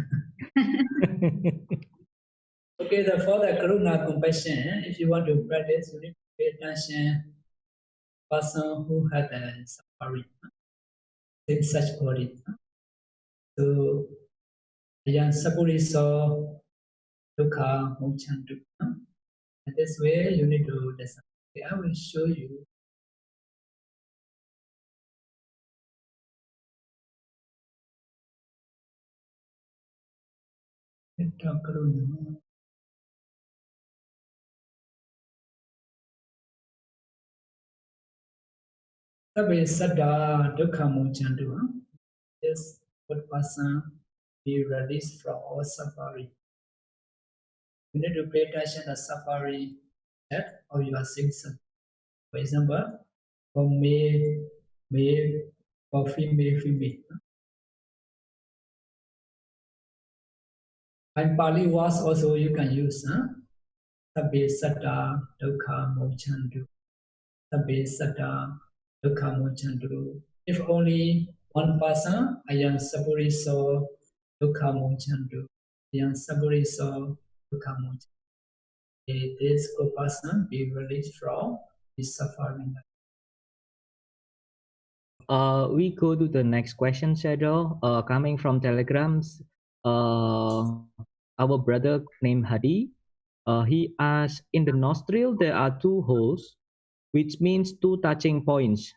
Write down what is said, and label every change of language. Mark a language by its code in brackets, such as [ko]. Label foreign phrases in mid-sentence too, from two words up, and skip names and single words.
[en] Okay, for the karuna compassion, if you want to practice, you need to pay attention. Person who had a suffering, same such body. [pi] So, yang sapuri so dukkha mochantu. [en] And this way, you need to decide. Okay, I will show you. Karuna. [pi] Sabbe sada dukkha mochantu. [en] This good person be released from all suffering. You need to pay attention to the suffering that of your symptoms. For example, for male, for female. And Pali words also you can use. [pi] Sabbe sada dukkha mochantu. Sabbe sada dukkha mochantu. [en] If only one person, [pi] ayam saburi so dukkha mochantu. Ayam saburi so dukkha mochantu. [en] This good person be released from his suffering. We go to the next question, Shadow. Coming from Telegrams, our brother named Hadi. He asked, in the nostril there are two holes, which means two touching points.